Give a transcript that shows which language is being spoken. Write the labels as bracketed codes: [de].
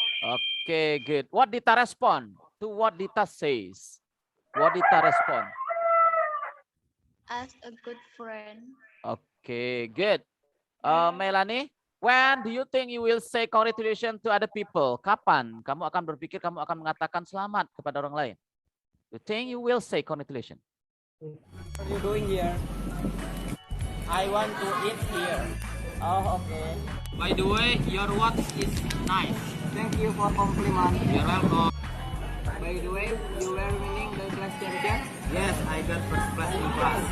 [en] Oke, good. What Dita respond to what Dita says? What Dita respond? As a good friend. Oke, good. Melanie, when do you think you will say congratulations to other people? [id] Kapan kamu akan berpikir kamu akan mengatakan selamat kepada orang lain? [en] You think you will say congratulations? What are you doing here? I want to eat here. Oh, okay. By the way, your watch is nice. Thank you for compliment. You're welcome. By the way, you were winning the class champion? Yes, I got first class in class.